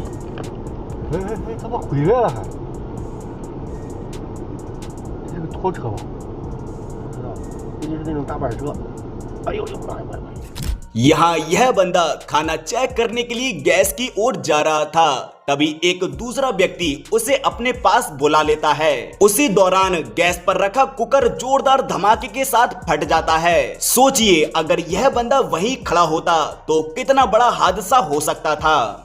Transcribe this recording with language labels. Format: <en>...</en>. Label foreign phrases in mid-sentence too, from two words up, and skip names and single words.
<zh>哎，怎么回来了还？这个拖车吧？不知道，估计是那种大板车。哎呦我的妈呀！</zh> <hi>यहाँ यह बंदा खाना चेक करने के लिए गैस की ओर जा रहा था तभी एक दूसरा व्यक्ति उसे अपने पास बुला लेता है। उसी दौरान गैस पर रखा कुकर जोरदार धमाके के साथ फट जाता है। सोचिए अगर यह बंदा वहीं खड़ा होता तो कितना बड़ा हादसा हो सकता था।</hi>